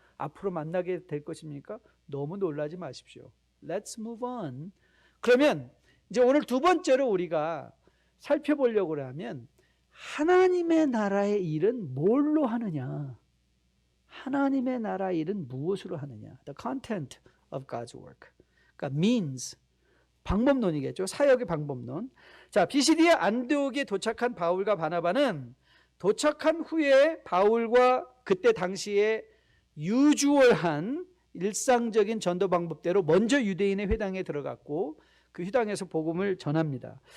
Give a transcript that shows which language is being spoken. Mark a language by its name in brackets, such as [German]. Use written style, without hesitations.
[Korean] 앞으로 만나게 될 것입니까? 너무 놀라지 마십시오. [English] Let's move on. [Korean] 그러면 이제 오늘 두 번째로 우리가 살펴보려고 하면 하나님의 나라의 일은 뭘로 하느냐? 하나님의 나라 일은 무엇으로 하느냐? [English] The content of God's work. [Korean] 그러니까 means, 방법론이겠죠. 사역의 방법론. 자, 비시디의 안디옥에 도착한 바울과 바나바는 도착한 후에 바울과 그때 당시에 유주얼한 일상적인 전도 방법대로 먼저 유대인의 회당에 들어갔고 그 회당에서 복음을 전합니다.